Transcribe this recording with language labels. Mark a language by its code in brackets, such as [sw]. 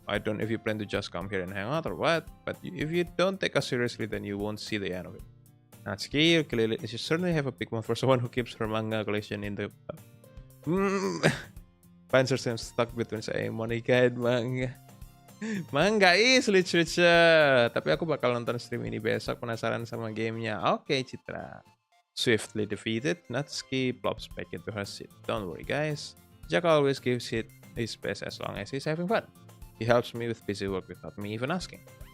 [en] I don't know if you plan to just come here and hang out or what, but if you don't take us seriously, then you won't see the end of it. Natsuki, you certainly have a big one for someone who keeps her manga collection in the... Panzer seems stuck between saying Monica and manga. Manga is literature. [id] Tapi aku bakal nonton stream ini besok, penasaran sama gamenya. Oke, Citra. [en] Swiftly defeated, Natsuki plops back into her seat. Don't worry, guys. Jaka always gives it his best as long as he's having fun. He helps me with busy work without me even asking.